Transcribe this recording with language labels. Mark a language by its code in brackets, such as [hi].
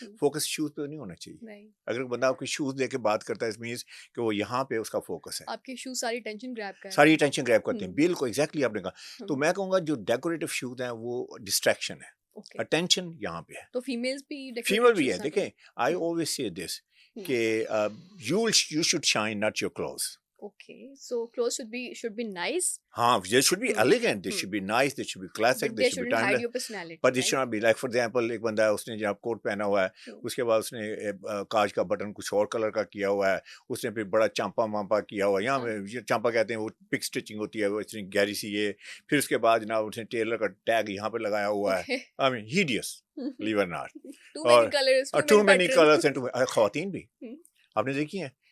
[ur] Focus shows پہ نہیں ہونا چاہیے. اگر بندہ آپ کے شوز دے کے بات کرتا ہے، اس مینس کہ وہ یہاں پہ اس کا فوکس ہے. آپ کے شوز ساری ٹینشن گریب کرتے ہیں. بالکل ایگزیکٹلی آپ نے کہا. تو میں کہوں گا جو ڈیکوریٹو شوز ہیں وہ ڈسٹریکشن ہے. اٹینشن یہاں پہ ہے. تو فیمیل بھی ہے. دیکھیں [en] I always say this کہ you should shine, not your clothes. Okay, so clothes should be nice. They should be elegant, they should be nice, they should be classic, they should hide your personality. But they should not be like, for example, [ur] ایک بندہ ہے اس نے جب کوٹ پہنا ہوا ہے، اس کے بعد اس نے کاج کا بٹن کچھ اور کلر کا کیا ہوا ہے، اس نے پھر بڑا چامپا وامپا کیا ہوا ہے. یہاں چامپا کہتے ہیں وہ پک اسٹچنگ ہوتی ہے، وہ اتنی گہری سی یہ. پھر اس کے بعد جناب اس نے ٹیلر کا ٹیگ یہاں پہ لگایا ہوا ہے. [en] I mean hideous, believe it or not. Too many colors and [ur] خواتین بھی آپ نے دیکھی ہیں.